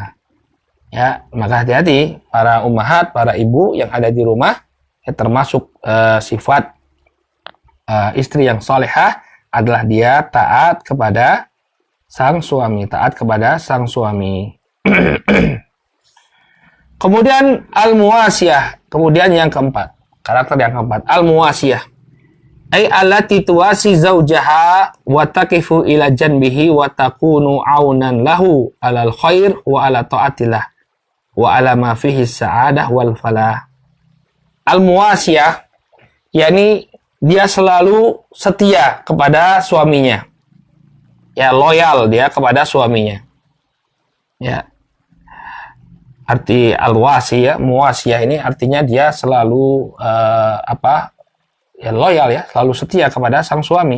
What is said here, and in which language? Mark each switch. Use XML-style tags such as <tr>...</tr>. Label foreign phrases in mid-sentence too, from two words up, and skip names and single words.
<id>Ya, maka hati-hati para ummahat, para ibu yang ada di rumah, ya, termasuk sifat istri yang solehah adalah dia taat kepada sang suami, taat kepada sang suami. Kemudian al-muwasiyah, kemudian yang keempat, karakter yang keempat, al-muwasiyah.</id> <ar>أي التي تواسي زوجها وتقف إلى جنبه وتكون عونا له على الخير وعلى طاعة الله وعلى ما فيه السعادة والفلاح.</ar> <id>Al-muwasiyah, yakni dia selalu setia kepada suaminya. Ya, loyal dia kepada suaminya. Ya. Arti al-wasi ya, muwasiyah ini artinya dia selalu ya loyal ya, selalu setia kepada sang suami.</id>